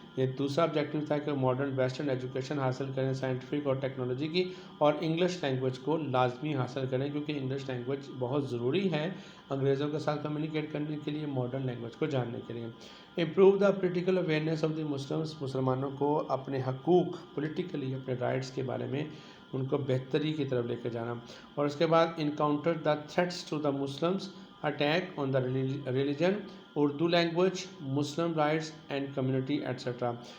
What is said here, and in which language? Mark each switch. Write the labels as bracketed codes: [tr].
[ur] یہ دوسرا آبجیکٹیو تھا کہ ماڈرن ویسٹرن ایجوکیشن حاصل کریں سائنٹیفک اور ٹیکنالوجی کی، اور انگلش لینگویج کو لازمی حاصل کریں کیونکہ انگلش لینگویج بہت ضروری ہے انگریزوں کے ساتھ کمیونیکیٹ کرنے کے لیے، ماڈرن لینگویج کو جاننے کے لیے. [en] Improve the political awareness of the Muslims. [ur] مسلمانوں کو اپنے حقوق، پولیٹیکلی اپنے رائٹس کے بارے میں ان کو بہتری کی طرف لے کے جانا. اور اس کے بعد [en] Encounter the threats to the Muslims, attack on the religion, Urdu language, Muslim rights and community etcetera.